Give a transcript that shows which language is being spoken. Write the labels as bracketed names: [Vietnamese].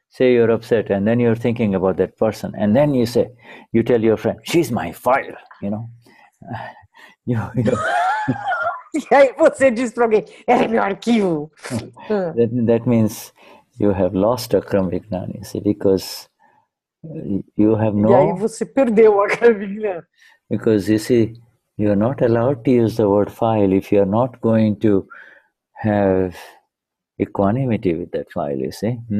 [English] Say you're upset, and then you're thinking about that person, and then you tell your friend, she's my file, [Portuguese] E aí você diz para alguém, ela é meu arquivo. [English] That means you have lost Akram Vignan, you see, because you have no... [Portuguese] E aí você perdeu o Akram Vignan. [English] Because, you see, you're not allowed to use the word file if you're not going to have equanimity with that file, you see.